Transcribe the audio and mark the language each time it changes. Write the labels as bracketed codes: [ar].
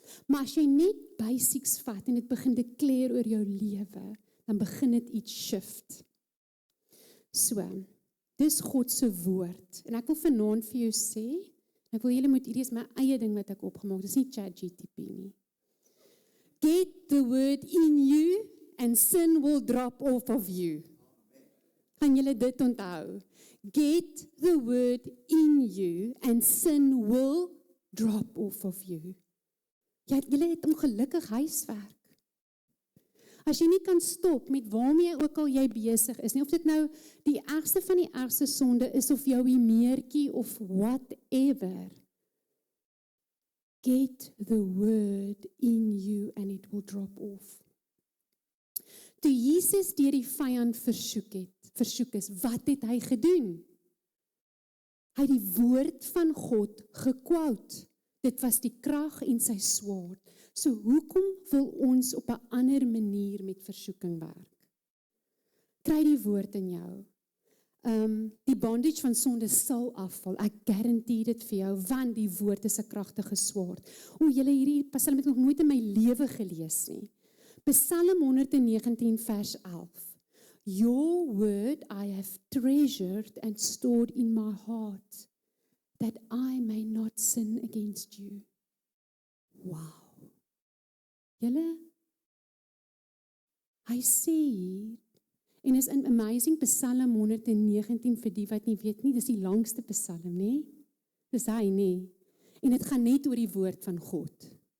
[af] Maar as jy net basics vat en dit begin declare oor jou lewe, dan begin dit iets shift. So, dis God se woord. En ek wil vanaand vir jou sê, ek wil julle moet, hierdie is my eie ding wat ek opgemaak, dis nie ChatGPT nie. [en] Get the word in you and sin will drop off of you. [af] Gaan julle dit onthou? [en] Get the word in you and sin will drop off of you. [af] Julle het ongelukkig huiswerk. As jy nie kan stop met waarmee ook al jy besig is nie, of dit nou die ergste van die ergste sonde is, of jou meertjie, of whatever. [en] Get the word in you and it will drop off. [af] Toe Jesus deur die vyand versoek is, wat het hy gedoen? Hy het die woord van God gequote. Dit was die krag en sy swaard. So hoekom wil ons op 'n ander manier met versoeking werk? Kry die woord in jou. Die bondage van sonde sal afval. Ek garandeer dit vir jou, want die woord is 'n kragtige swaard. Julle hierdie Psalm het ek nog nooit in my lewe gelees nie. Psalm 119 vers 11. [en] Your word I have treasured and stored in my heart, that I may not sin against you. Wow. [af] Julle, hy sê, en is 'n amazing Psalm 119 vir die wat nie weet nie, dis die langste Psalm, nie? Dis hy, nie? En dit gaan net oor die woord van God.